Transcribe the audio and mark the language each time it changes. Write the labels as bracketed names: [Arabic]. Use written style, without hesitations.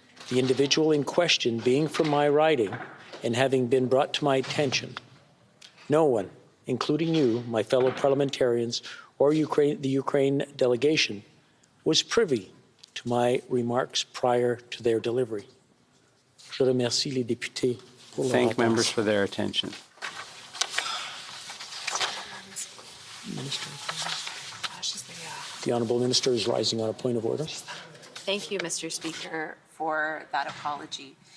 [English] The individual in question being from my riding and having been brought to my attention. No one, including you, my fellow parliamentarians, or the Ukraine delegation, was privy to my remarks prior to their delivery. [French] Je remercie les députés pour leur [English] Thank [French] attention. [English] members for their attention. The Honourable Minister is rising on a point of order. Thank you, Mr. Speaker, for that apology.